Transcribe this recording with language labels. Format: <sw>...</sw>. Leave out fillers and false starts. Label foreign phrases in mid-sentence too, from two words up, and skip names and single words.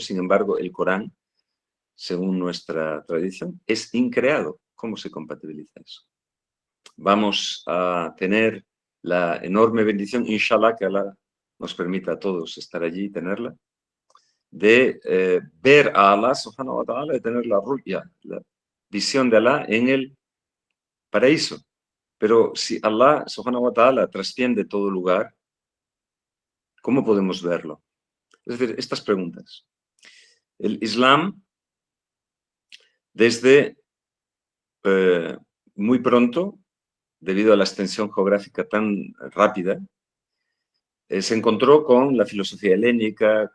<es>Sin embargo, el Corán, según nuestra tradición, es increado. ¿Cómo se compatibiliza eso? Vamos a tener la enorme bendición, inshallah, que Allah nos permita a todos estar allí y tenerla, de ver a Allah</es> <ar>سبحانه وتعالى,</ar> <es>de tener la ru'ya, la visión de Allah en el paraíso. Pero si Allah</es> <ar>سبحانه وتعالى</ar> <es>trasciende todo lugar, ¿cómo podemos verlo? Es decir, estas preguntas. El Islam, desde muy pronto, debido a la extensión geográfica tan rápida, se encontró con la filosofía helénica,</es>